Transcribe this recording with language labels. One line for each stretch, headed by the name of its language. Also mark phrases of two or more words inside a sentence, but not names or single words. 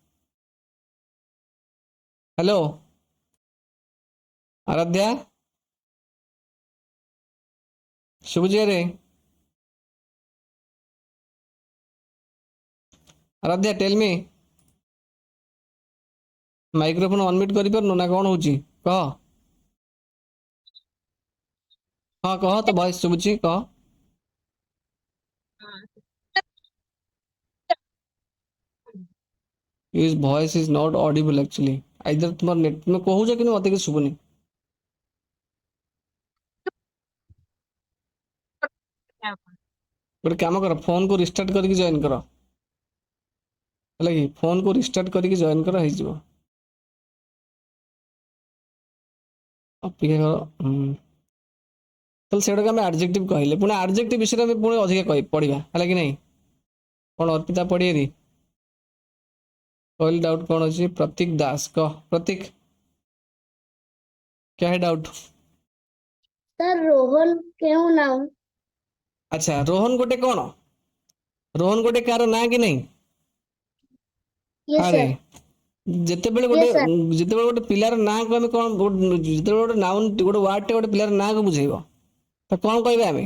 Odia: ହ୍ୟାଲୋ ଆରାଧ୍ୟା, ଶୁଭୁଛି ଆରେ? ଆରାଧ୍ୟା
English: tell me, microphone unmute
Odia: କରିପାରୁନୁ ନା କ'ଣ ହଉଛି କହ? ହଁ କହ, ତ ଭଏସ୍ ଶୁଭୁଛି, କହ।
English: His voice is not audible actually।
Odia: either ତୁମର ନେଟ୍, ତୁମେ କହୁଛ କିନ୍ତୁ ମତେ କିଛି ଶୁଭୁନି। ଗୋଟେ କାମ କର, ଫୋନକୁ ରିଷ୍ଟାର୍ଟ କରିକି ଜଏନ୍ କର, ହେଲା କି, ଫୋନକୁ ରିଷ୍ଟାର୍ଟ କରିକି ଜଏନ୍ କର, ହେଇଯିବ। ଅପେକ୍ଷା କର। ତାହେଲେ ସେଗୁଡ଼ାକ ଆମେ ଆଡଜେକ୍ଟିଭ୍ କହିଲେ, ପୁଣି ଆଡଜେକ୍ଟିଭ୍ ବିଷୟରେ ଆମେ ପୁଣି ଅଧିକା ପଢିବା, ହେଲା କି ନାହିଁ। କ'ଣ ଅର୍ପିତା ପଢିଏରି କହିଲି, ଡାଉଟ୍ କ'ଣ ଅଛି? ପ୍ରତୀକ ଦାସ, କହ ପ୍ରତୀକ,
Hindi: क्या है डाउट?
English: Sir,
Odia: ରୋହନ କେଉଁ ନାଉନ୍? ଆଚ୍ଛା, ରୋହନ ଗୋଟେ କ'ଣ, ରୋହନ ଗୋଟେ କାହାର ନାଁ କି ନାହିଁ?
English: Yes,
Odia: ଆରେ
English: sir.
Odia: ଯେତେବେଳେ
English: Yes, sir.
Odia: ଗୋଟେ ପିଲାର ନାଁକୁ ଆମେ କ'ଣ, ଯେତେବେଳେ ଗୋଟେ ନାଉନ୍ ଗୋଟେ ୱାର୍ଡଟେ ଗୋଟେ ପିଲାର ନାଁକୁ ବୁଝେଇବ, ତ କ'ଣ କହିବା ଆମେ?